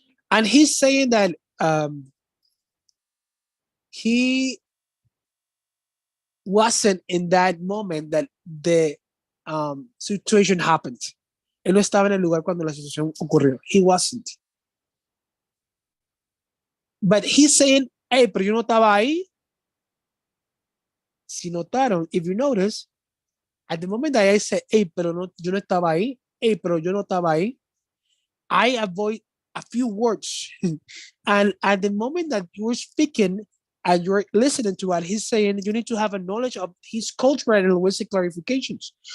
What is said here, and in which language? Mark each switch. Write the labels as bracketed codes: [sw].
[en] And he's saying that he wasn't in that moment that the situation happened. [es] Él no estaba en el lugar cuando la situación ocurrió. [en] He wasn't. But he's saying, hey, [es] pero yo no estaba ahí. Si notaron, [en] if you notice, at the moment that I say, hey, [es] pero no, yo no estaba ahí. Hey, pero yo no estaba ahí. [en] I avoid a few words. And at the moment that you're speaking and you're listening to what he's saying, you need to have a knowledge of his cultural and linguistic clarifications.